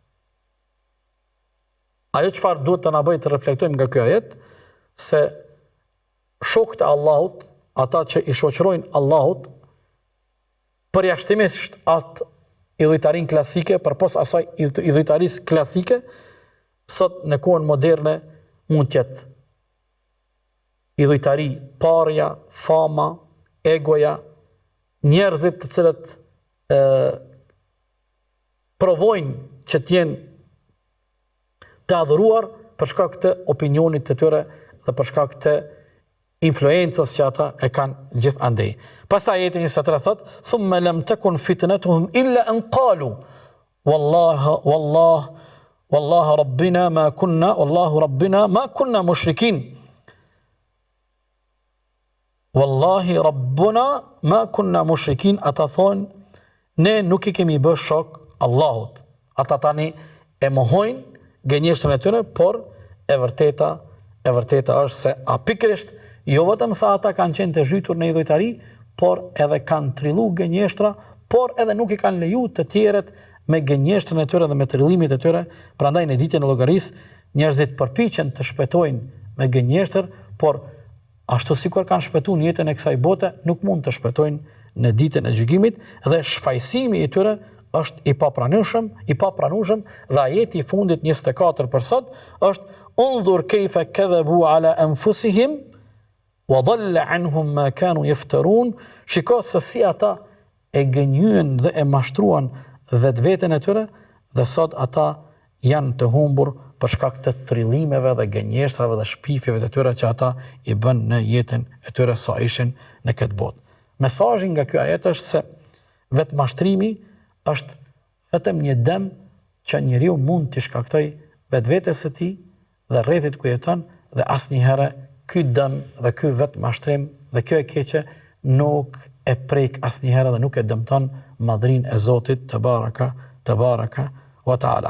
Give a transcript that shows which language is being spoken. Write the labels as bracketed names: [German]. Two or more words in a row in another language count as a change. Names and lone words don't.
[Albanian] Ajo çfarë duhet të na bëjë të reflektojmë nga ky ajet, se shokët e Allahut, ata që i shoqërojnë Allahut, përjashtimisht atë idhujtarin klasike, përpos asaj idhujtarisë klasike, sot në kohën moderne mund të jetë idhujtari parja, fama, egoja, njerëzit të cilët provojnë që t'jenë të adhuruar për shkak të opinionit të tyre dhe për shkak të influencës që ata e kanë gjithandej. Pastaj ajeti 23 thot: [Arabic] "ثم لم تكن فتنتهم إلا أن قالوا والله ربنا ما كنا مشركين." والله ربنا ما كنا مشركين, [Albanian] ata thonë ne nuk i kemi bërë shok Allahut. Ata tani e mohojnë gënjeshtrën e tyre, por e vërteta është se pikërisht jo vetëm sa ata kanë qenë të zhytur në idhujtari, por edhe kanë trillu gënjeshtra, por edhe nuk i kanë leju të tjerët me gënjeshtrën e tyre dhe me trillimit e tyre. Prandaj në ditën e llogarisë njerëzit përpiqen të shpëtojnë me gënjeshtër, por ashtu sikur kanë shpëtuar në jetën e kësaj bote, nuk mund të shpëtojnë në ditën e gjykimit, dhe shfaqësimi i tyre është i papranueshëm, dhe ajeti i fundit 24 për sot është [Arabic] "انظر كيف كذبوا على أنفسهم وضل عنهم ما كانوا يفترون." [Albanian] Shiko se si ata e gënjyen dhe e mashtruan vetveten e tyre, dhe sot ata janë të humbur për shkak të trillimeve dhe gënjeshtrave dhe shpifjeve të tyre që ata i bën në jetën e tyre sa ishin në këtë botë. Mesazhi nga ky ajet është se vetë mashtrimi është vetëm një dëm që njeriu mund t'i shkaktoj vetvetes së tij dhe rrethit ku jeton, dhe asnjëherë ky dëm dhe ky vetë mashtrim Dhe kjo e keqe nuk e prek asnjëherë dhe nuk e dëmton madhrinë e Zotit [Arabic] تبارك وتعالى.